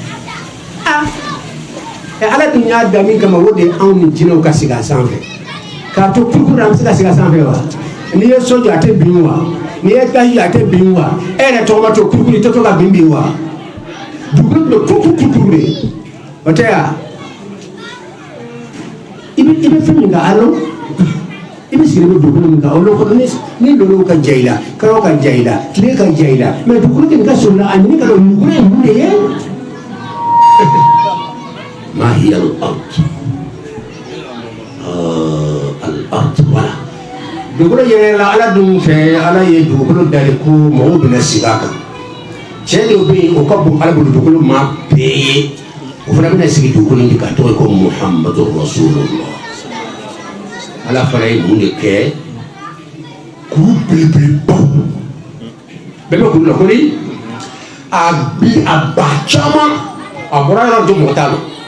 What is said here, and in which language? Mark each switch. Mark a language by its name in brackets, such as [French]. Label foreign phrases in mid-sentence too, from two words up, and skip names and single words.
[Bambara] ala tun y'a da min kama o de anw ni jinɛw ka sigi a sanfɛ k'a to kurukuru an bɛ se ka sigi a sanfɛ wa n'i ye so jɔ a tɛ bin wa n'i ye taji a tɛ bin wa e yɛrɛ tɔgɔ ma to kurukuru i tɛ to ka bin wa dugukolo bɛ kurukuru de o tɛ wa i bɛ fɛn min kan a dɔn i bɛ sigi bɛ dugukolo min kan o kɔnɔ ni lolo ka ja i la karaw ka ja i la tile ka ja i la mɛ dugukolo tɛ nin ka sɔrɔ la a ɲini ka dɔn dugukolo ye mun de ye [Arabic] ما هي الأرض الأرض ولا [Bambara] dugukolo yɛrɛ ala dun fɛ ala ye dugukolo dali ko mɔgɔw bɛna sigi a kan cɛ dɔw bɛ yen o ka bon ala bolo dugukolo maa bɛɛ ye o fana bɛna sigi dugukolo in ka tɔgɔ ko [Arabic] محمد رسول الله [Bambara] ala fana ye mun de kɛ kuru belebelebaw bɛɛ bɛ kuru la ko ni a ba caman a bɔra yɔrɔ jɔ mɔgɔ t'a la